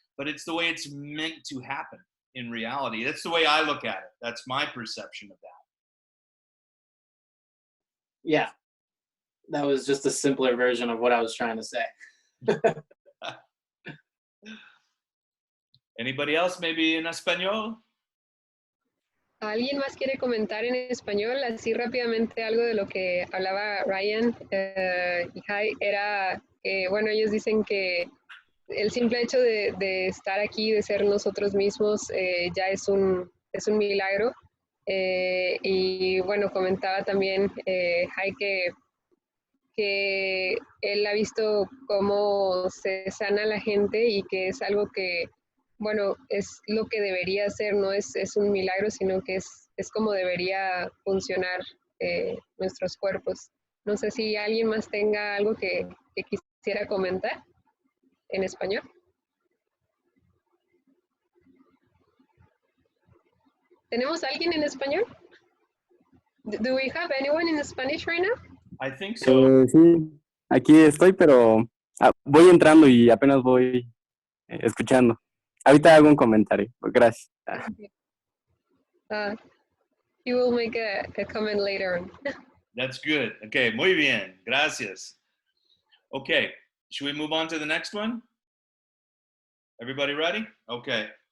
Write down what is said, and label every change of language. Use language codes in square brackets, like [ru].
[en] but it's the way it's meant to happen in reality. That's the way I look at it. That's my perception of that. Yeah, that was just a simpler version of what I was trying to say. Anybody else, maybe in español? [es] ¿Alguien más quiere comentar en español? Así rápidamente algo de lo que hablaba Ryan y Haig era que, bueno, ellos dicen que el simple hecho de estar aquí, de ser nosotros mismos, ya es un milagro. Y bueno, comentaba también Haig que él ha visto cómo se sana la gente y que es algo que, bueno, es lo que debería ser, no es un milagro, sino que es como debería funcionar nuestros cuerpos. No sé si alguien más tenga algo que quisiera comentar en español. ¿Tenemos alguien en español? [en] Do we have anyone in Spanish right now? I think so. [es] Sí, aquí estoy, pero voy entrando y apenas voy escuchando. Ahorita hago un comentario. Gracias. [en] You will make a comment later on. That's good. Okay, [es] muy bien. Gracias. [en] Okay, should we move on to the next one? Everybody ready? Okay.